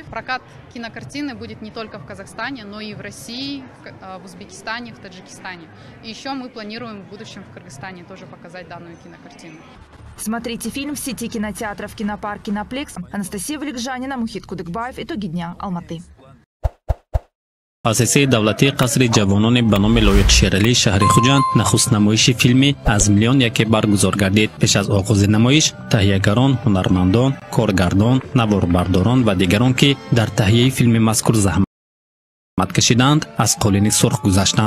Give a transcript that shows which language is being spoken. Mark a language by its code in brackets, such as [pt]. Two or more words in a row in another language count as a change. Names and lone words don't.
[ru] Прокат кинокартины будет не только в Казахстане, но и в России, в Узбекистане, в Таджикистане. И еще мы планируем в будущем в Кыргызстане тоже показать данную кинокартину. Смотрите фильм в сети кинотеатров «Кинопарк», «Киноплекс». Анастасия Вылегжанина, Мухит Кудыкбаев. Итоги дня. Алматы. [tg] Муассисаи давлатии Қасри ҷавонон ба номи Лоиқ Шералии шаҳри Хуҷанд нахуст намоиши филме аз миллион яке баргузор гардид. Пеш аз оғози намоиш таҳиягарон, ҳунармандон, коргардон, наворбардорон ва дигарон ки дар таҳияи филми мазкур заҳмат кашиданд аз қолини сурх гузаштанд.